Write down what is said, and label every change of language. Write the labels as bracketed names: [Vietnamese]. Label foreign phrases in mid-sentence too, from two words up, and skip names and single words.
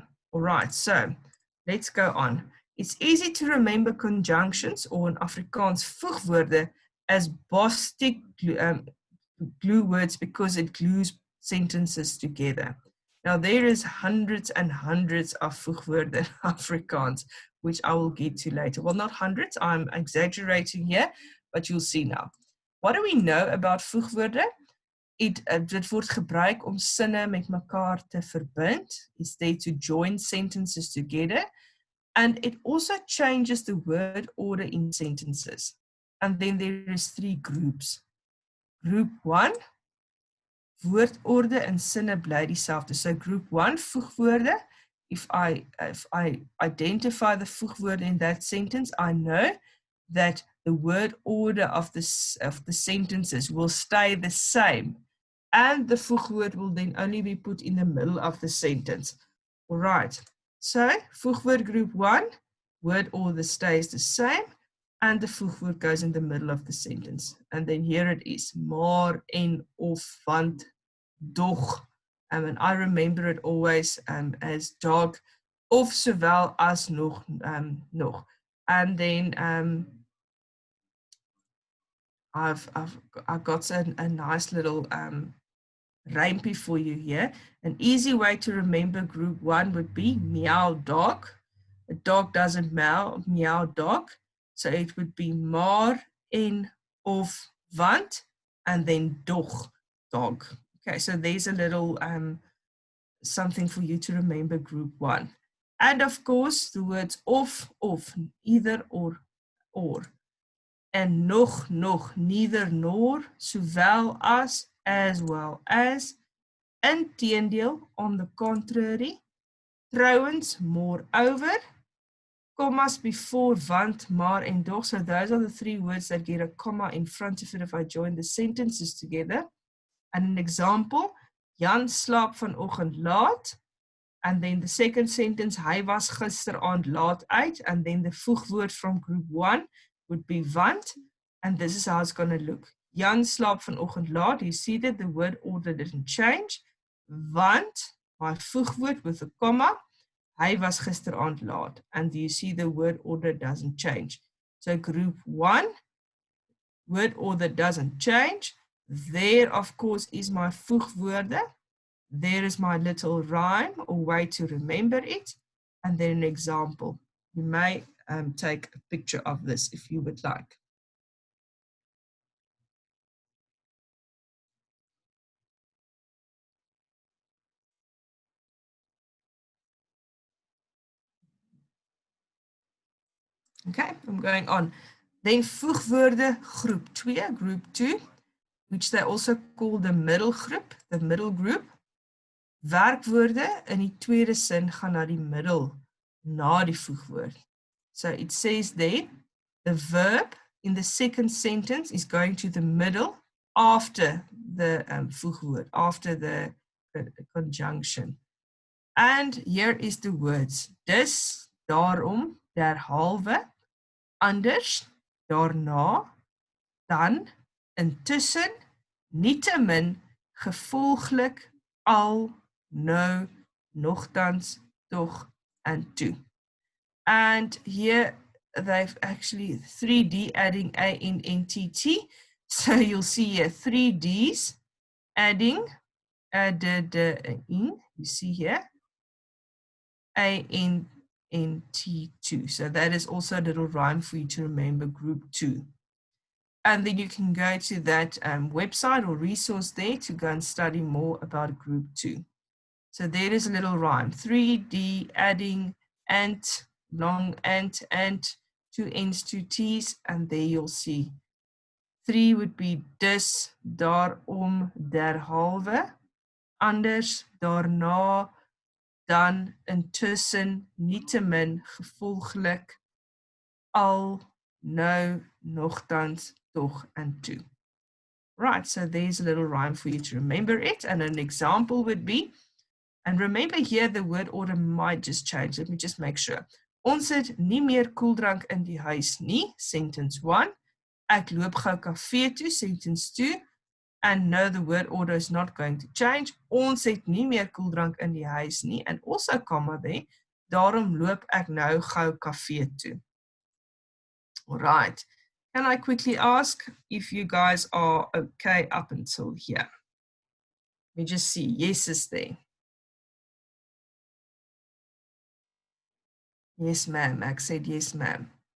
[English] All right, so let's go on. It's easy to remember conjunctions or in Afrikaans voegwoorde as Bostic glue words because it glues sentences together. Now, there is hundreds and hundreds of voegwoorde in Afrikaans, which I will get to later. Well, not hundreds, I'm exaggerating here, but you'll see now. What do we know about voegwoorde? [Afrikaans] Dit word gebruik om sinne met mekaar te verbind. [English] It's there to join sentences together. And it also changes the word order in sentences. And then there is 3 groups. Group 1, [Afrikaans] woordorde in sinne bly dieselfde. [English] So group 1, voegwoorde. If I identify the voegwoorde in that sentence, I know that the word order of the sentences will stay the same. And the voegwoord will then only be put in the middle of the sentence. All right. So, voegwoord group 1, word order stays the same, and the voegwoord goes in the middle of the sentence. And then here it is, [Afrikaans] maar, en, of, want, doch. [English] And I remember it always as dog, of, [Afrikaans] sowel as, nog, nog. [English] And then I've got a nice little rhyme for you here. An easy way to remember group 1 would be meow dog. A dog doesn't meow dog. So it would be [Afrikaans] maar, en, of, want, [English] and then doch, dog. Okay, so there's a little something for you to remember group 1. And of course, the words of, either or. And nog, neither nor, [Afrikaans] sowel as [English] well as, inteendeel, on the contrary, trouwens, moreover, commas before, [Afrikaans] want, maar, en doch. [English] So those are the 3 words that get a comma in front of it if I join the sentences together. And an example, [Afrikaans] Jan slaap vanoggend laat. [English] And then the second sentence, [Afrikaans] hy was gisteraand laat uit. [English] And then the voegwoord from group 1 would be want. And this is how it's going to look. [Afrikaans] Jan slaap vanoggend laat. [English] You see that the word order didn't change. Want, my voegwoord with a comma. [Afrikaans] Hy was gisteraand laat. [English] And you see the word order doesn't change. So group 1, word order doesn't change. There, of course, is my voegwoorde. There is my little rhyme or way to remember it. And then an example. You may take a picture of this if you would like. Okay, I'm going on. Then voegwoorde group 2, which they also call the middle group, [Afrikaans] Werkwoorde in die tweede sin gaan na die middel, na die voegwoord. [English] So it says there, the verb in the second sentence is going to the middle after the voegwoord, after the conjunction. And here is the words. [Afrikaans] Dus, daarom, derhalve, anders, daarna, dan, intussen, nietemin, gevolglik, al, nou, nogtans, toch, [English] and to. And here they've actually 3D adding A in NTT. So you'll see here 3 Ds adding in, you see here, A in T2. So that is also a little rhyme for you to remember group 2. And then you can go to that website or resource there to go and study more about group 2. So there is a little rhyme, 3D adding ant, long ant, 2 N's, 2 T's, and there you'll see 3 would be [Afrikaans] dus, daarom, derhalve, anders, daarna, dan, intussen, nietemin, gevolglik, al, nou, nogtans, toch, [English] and to. Right, so there's a little rhyme for you to remember it, and an example would be, and remember here the word order might just change. Let me just make sure. [Afrikaans] Ons het nie meer koeldrank in die huis nie, sentence 1. Ek loop gou kafee toe, [English] sentence 2. And no, the word order is not going to change. [Afrikaans] Ons het nie meer koeldrank in die huis nie, [English] and also comma there. [Afrikaans] Daarom loop ek nou gou kafee toe. [English] All right. Can I quickly ask if you guys are okay up until here? Let me just see. Yes is there. Yes, ma'am. Ek said yes, ma'am.